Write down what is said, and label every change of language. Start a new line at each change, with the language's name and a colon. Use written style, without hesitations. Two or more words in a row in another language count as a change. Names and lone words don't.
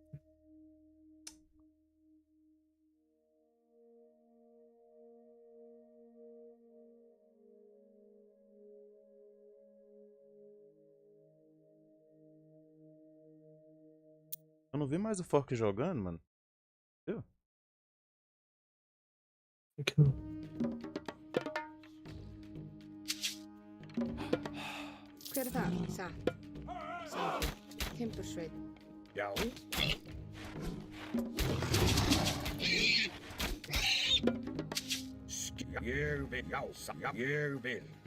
Portuguese: Eu não vi mais o Fork jogando, mano. Viu? Aqui não.
Icelandic: Hver það? Satt. Samþykkt. Timbursveit. Já. Ég vil, já, ég vil.